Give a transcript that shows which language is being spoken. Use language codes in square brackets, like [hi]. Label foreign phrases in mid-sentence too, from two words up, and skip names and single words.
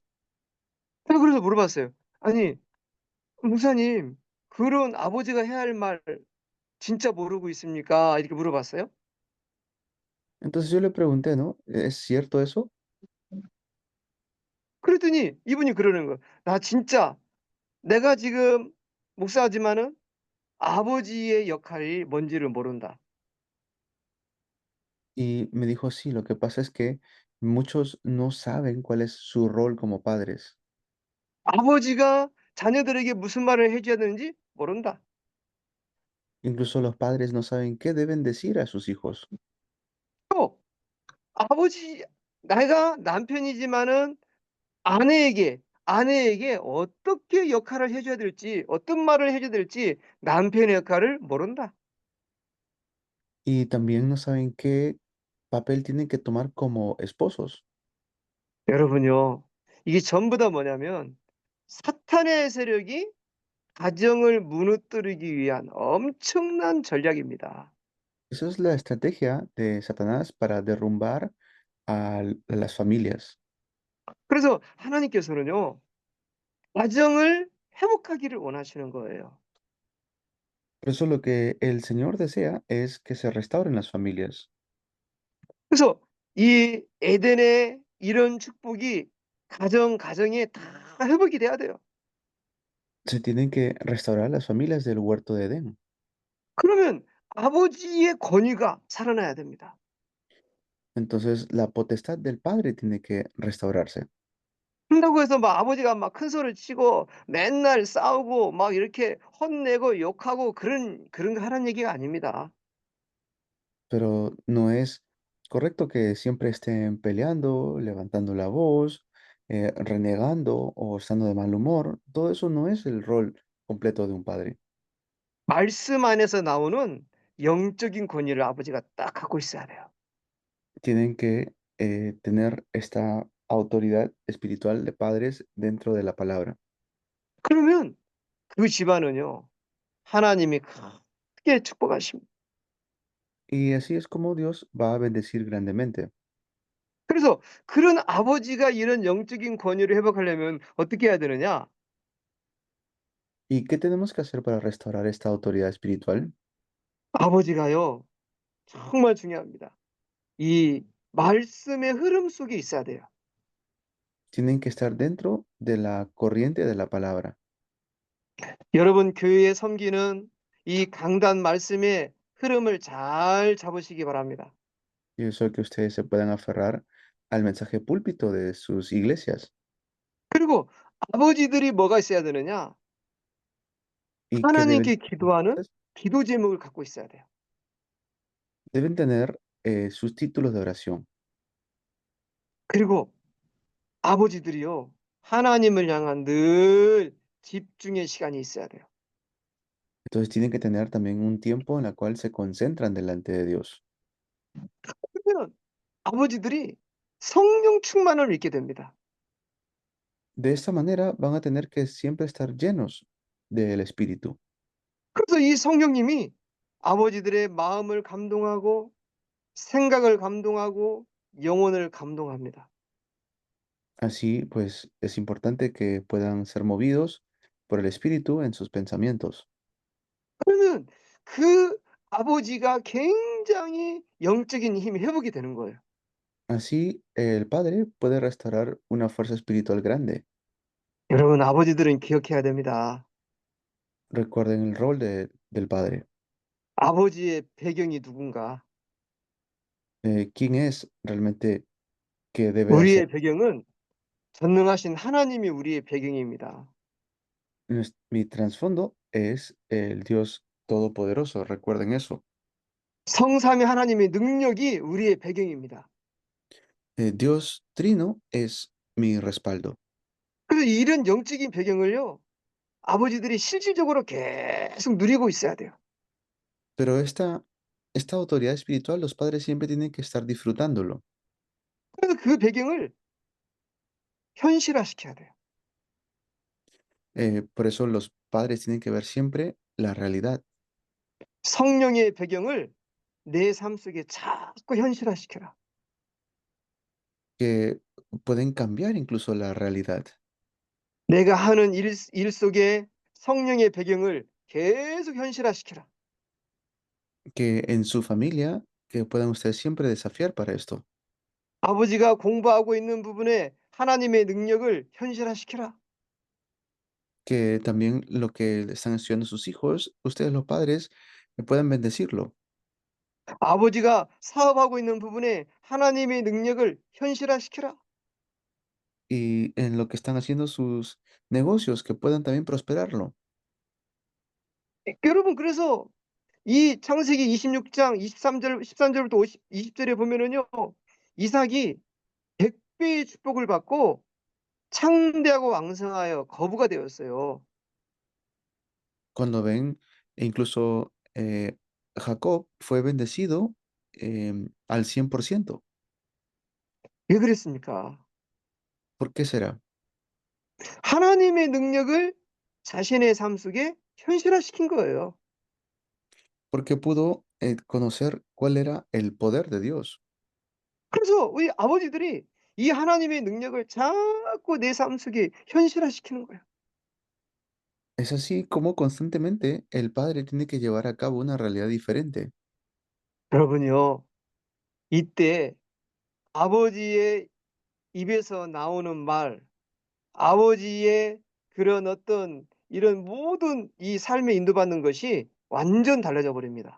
[ko] 제가 그래서 물어봤어요. "아니 목사님 그런 아버지가 해야 할 말 진짜 모르고 있습니까?" 이렇게 물어봤어요. [es] Entonces yo le pregunté, ¿no? ¿Es cierto eso? [ko] 그랬더니 이분이 그러는 거예요. "나 진짜 내가 지금 목사지만은 아버지의 역할이 뭔지를 모른다. [es] Y me dijo, sí, lo que pasa es que muchos no saben cuál es su rol como padres. [ko] 아버지가 자녀들에게 무슨 말을 해 줘야 되는지 모른다. [es] Incluso los padres no saben qué deben decir a sus hijos. [ko] 또 아버지 내가 남편이지만은 아내에게 어떻게 역할을 해 줘야 될지 어떤 말을 해 줘야 될지 남편의 역할을 모른다. [es] Y también no saben qué papel tienen que tomar como esposos. [ko] 여러분요. 이게 전부 다 뭐냐면 사탄의 세력이 가정을 무너뜨리기 위한 엄청난 전략입니다. [es] Esa es la estrategia de Satanás para derrumbar a las familias. [ko] 그래서 하나님께서는요. 가정을 회복하기를 원하시는 거예요. [es] Por eso lo que el Señor desea es que se restauren las familias. [ko] 그래서 이 에덴의 이런 축복이 가정에 다 회복이 돼야 돼요. [es] Se tienen que restaurar las familias del huerto de Edén. [ko] 그러면 아버지의 권위가 살아나야 됩니다. [es] Entonces la potestad del Padre tiene que restaurarse. [ko] 그런다고 해서 막 아버지가 막 큰 소리를 치고 맨날 싸우고 막 이렇게 혼내고 욕하고 그런 거 하라는 얘기가 아닙니다. [es] Pero no es correcto que siempre estén peleando, levantando la voz, renegando o estando de mal humor. Todo eso no es el rol completo de un padre. [ko] 말씀 안에서 나오는 영적인 권위를 아버지가 딱 갖고 있어야 돼요. [es] Tienen que tener esta autoridad espiritual de padres dentro de la palabra. [ko] 그러면 그 집안은요. 하나님이 크게 축복하십니다. [es] Y así es como Dios va a bendecir grandemente. [ko] 그래서 그런 아버지가 이런 영적인 권위를 회복하려면 어떻게 해야 되느냐? [es] ¿Y qué tenemos que hacer para restaurar esta autoridad espiritual? [ko] 아버지가요. 정말 중요합니다. 이 말씀의 흐름 속에 있어야 돼요. [es] Tienen que estar dentro de la corriente de la palabra. [ko] 여러분 교회에 섬기는 이 강단 말씀의 흐름을 잘 잡으시기 바랍니다. [es] Y eso es que ustedes se puedan aferrar al mensaje púlpito de sus iglesias. [ko] 그리고 아버지들이 뭐가 있어야 되느냐? [es] ¿Y qué deben [ko] 하나님께 기도하는 [es] entonces? [ko] 기도 제목을 갖고 있어야 돼요. [es] Deben tener sus títulos de oración. [ko] 그리고 아버지들이요. 하나님을 향한 늘 집중의 시간이 있어야 돼요. [es] Entonces tienen que tener también un tiempo en el cual se concentran delante de Dios. [ko] 그러면 아버지들이 성령 충만을 잊게 됩니다. [es] De esta manera van a tener que siempre estar llenos del Espíritu. [ko] 그래서 이 성령님이 아버지들의 마음을 감동하고 생각을 감동하고 영혼을 감동합니다. [es] Así, pues, es importante que puedan ser movidos por el Espíritu en sus pensamientos. [ko] 그러면 그 아버지가 굉장히 영적인 힘이 회복이 되는 거예요. [es] Así, el Padre puede restaurar una fuerza espiritual grande. [ko] 여러분 아버지들은 기억해야 됩니다. [es] Recuerden el rol del Padre. [ko] 아버지의 배경이 누군가? [es] ¿Quién es realmente que debe hacer? [ko] 우리의 배경은 전능하신 하나님이 우리의 배경입니다. [es] Mi trasfondo es el Dios Todopoderoso, recuerden eso. [ko] 성삼위 하나님의 능력이 우리의 배경입니다. [es] Dios Trino es mi respaldo. [ko] 그래서 이런 영적인 배경을요. 아버지들이 실질적으로 계속 누리고 있어야 돼요. [es] Pero esta autoridad espiritual, los padres siempre tienen que estar disfrutándolo. [ko] 그래서 그 배경을 현실화시켜야 돼요. [es] Por eso los padres tienen que ver siempre la realidad, [ko] 성령의 배경을 내 삶 속에 자꾸 현실화시켜라. [es] que pueden cambiar incluso la realidad, [ko] 내가 하는 일 속에 성령의 배경을 계속 현실화시켜라. [es] que en su familia, que puedan ustedes siempre desafiar para esto, [ko] 아버지가 공부하고 있는 부분에 하나님의 능력을 현실화시켜라. [es] que también lo que están estudiando sus hijos, ustedes los padres, puedan bendecirlo. [ko] 아버지가 사업하고 있는 부분에 하나님의 능력을 현실화시켜라. [es] Y en lo que están haciendo sus negocios, que puedan también prosperarlo. [ko] 여러분 그래서 이 창세기 26장 23절 13절부터 20절에 보면은요. 이삭이 100배의 축복을 받고 창대하고 왕성하여 거부가 되었어요. [es] Cuando ven, e incluso Jacob fue bendecido al 100%. [ko] 왜 그랬습니까? [es] ¿Por qué será? [ko] 하나님의 능력을 자신의 삶 속에 현실화시킨 거예요. [es] Porque pudo conocer cuál era el poder de Dios. [ko] 그래서 우리 아버지들이 이 하나님의 능력을 자꾸 내 삶 속에 현실화시키는 거예요. [es] Es así como constantemente el padre tiene que llevar a cabo una realidad diferente. [ko] 여러분요. 이때 아버지의 입에서 나오는 말, 아버지의 그런 어떤 이런 모든 이 삶에 인도받는 것이 완전 달라져 버립니다.